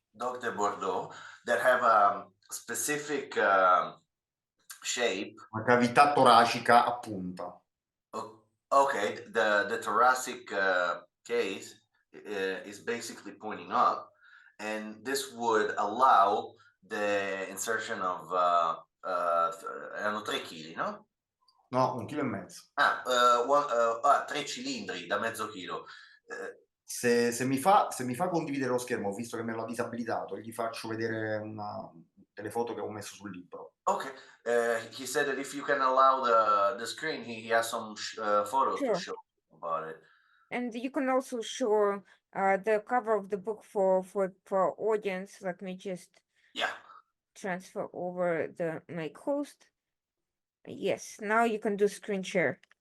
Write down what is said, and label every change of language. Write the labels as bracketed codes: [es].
[en] Dog de Bordeaux that have a specific shape. [it] Una cavità toracica a punta. [en] Okay, the thoracic case is basically pointing up, and this would allow the insertion of [it] erano 3 kg, no? No, 1,5 kg. 3 cilindri da mezzo chilo. Se mi fa condividere lo schermo, visto che me l'ha disabilitato, gli faccio vedere delle foto che ho messo sul libro. [en] Okay. He said that if you can allow the screen, he has some photos to Sure. show about it. And you can also show the cover of the book for audience. Let me just Yeah. transfer over the make host. Yes, now you can do screen share.